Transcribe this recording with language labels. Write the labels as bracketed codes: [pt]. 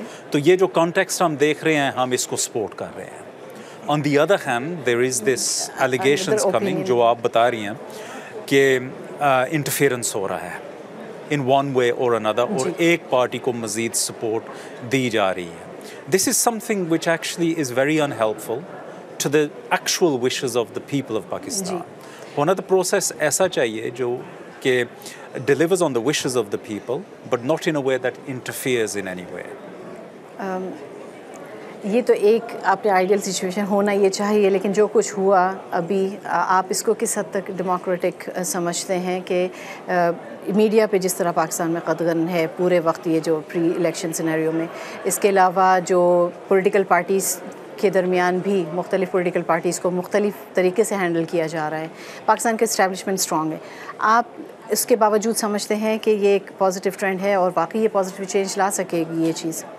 [ur] تو یہ جو کانٹیکسٹ ہم دیکھ رہے ہیں ہم اس کو سپورٹ کر رہے ہیں. [en] on the other hand there is this allegations coming [ur] جو آپ بتا رہی ہیں کہ انٹرفیئرنس ہو رہا ہے [en] in one way or another, [ur] اور ایک پارٹی کو مزید سپورٹ دی جا رہی ہے. [en] This is something which actually is very unhelpful to the actual wishes of the people of Pakistan. [ur] ہونا تو پروسیس ایسا چاہیے جو کہ [en] delivers on the wishes of the people but not in a way that interferes in any way. [ur] یہ تو ایک آپ نے آئیڈیل سچویشن ہونا یہ چاہیے، لیکن جو کچھ ہوا ابھی آپ اس کو کس حد تک ڈیموکریٹک سمجھتے ہیں کہ میڈیا پہ جس طرح پاکستان میں قدغن ہے پورے وقت یہ جو پری الیکشن سینیریو میں، اس کے علاوہ جو پولیٹیکل پارٹیز کے درمیان بھی مختلف پولیٹیکل پارٹیز کو مختلف طریقے سے ہینڈل کیا جا رہا ہے، پاکستان کا اسٹیبلشمنٹ اسٹرانگ ہے، آپ اس کے باوجود سمجھتے ہیں کہ یہ ایک پازیٹیو ٹرینڈ ہے اور واقعی یہ پازیٹیو چینج لا سکے گی یہ چیز؟